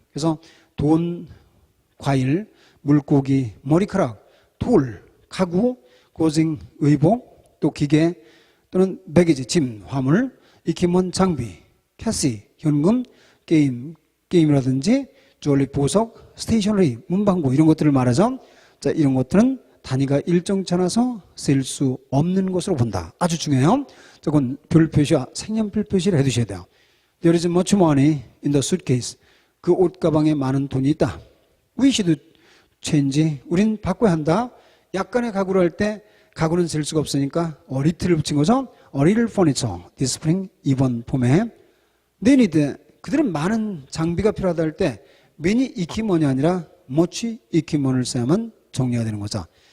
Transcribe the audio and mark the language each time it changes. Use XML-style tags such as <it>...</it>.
<ko>그래서 돈, 과일, 물고기, 머리카락, 돌, 가구, 고증, 의복, 또 기계 또는 매개지, 짐, 화물, 익히면 장비, 캐시, 현금, 게임이라든지 주얼리, 보석, 스테이셔너리, 문방구 이런 것들을 말하죠. 자, 이런 것들은 단위가 일정치 않아서 셀 수 없는 것으로 본다. 아주 중요해요. 자, 그건 별 표시와 색연필 표시를 해두셔야 돼요.</ko> <en>There is much money in the suitcase.</en> <ko>그 옷가방에 많은 돈이 있다.</ko> <en>We should change.</en> <ko>우린 바꿔야 한다. 약간의 가구를 할 때 가구는 셀 수가 없으니까 a little를 붙인 거죠.</ko> <en>A little furniture. This spring</en> <ko>이번 봄에.</ko> <en>They need.</en> <ko>그들은 많은 장비가 필요하다 할 때 many equipment이 아니라 much equipment을 써야만 정리가 되는 거죠.</ko>